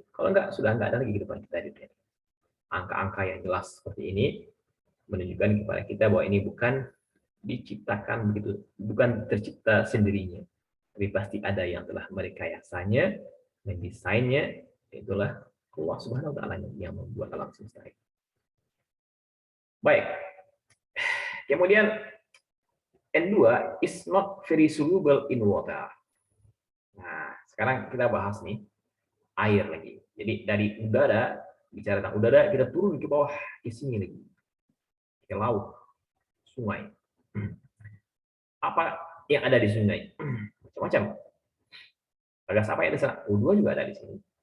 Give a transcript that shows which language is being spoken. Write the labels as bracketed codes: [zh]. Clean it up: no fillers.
[id] Kalau enggak, sudah enggak ada lagi di depan kita di dunia. Angka-angka yang jelas seperti ini menunjukkan kepada kita bahwa ini bukan diciptakan begitu, bukan tercipta sendirinya. Tapi pasti ada yang telah merekayasanya, mendesainnya, itulah Allah Subhanahu wa taala yang membuat alam semesta ini. Baik. [en] Kemudian N2 is not very soluble in water. [id] Nah, sekarang kita bahas nih air lagi. Jadi dari udara, bicara tentang udara, kita turun ke bawah ke sini lagi. Ke laut, sungai. Apa yang ada di sungai? Macam-macam. Gas apa yang ada di sana? O2 juga ada di sini.